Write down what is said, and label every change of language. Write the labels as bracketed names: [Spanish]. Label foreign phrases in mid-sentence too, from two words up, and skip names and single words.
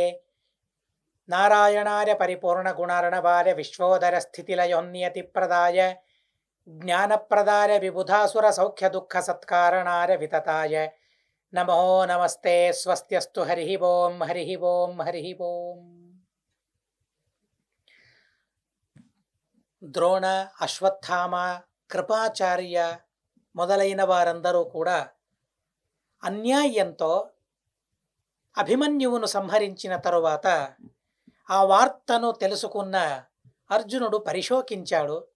[Sanskrit] नारायणाय परिपूर्णगुणार्णवाय विश्वोदरस्थितिलयोन्नियतिप्रदाय ज्ञानप्रदाय विबुधासुरसौख्यदुःखसत्कारणाय वितताय नमो नमस्ते। स्वस्त्यस्तु हरिः ओं हरिः ओं हरिः ओं। [Telugu] ద్రోణ, అశ్వత్థామ, కృపాచార్య మొదలైన వారందరూ కూడా అన్యాయంతో అభిమన్యువును సంహరించిన తరువాత ఆ వార్తను తెలుసుకున్న అర్జునుడు పరిశోకించాడు.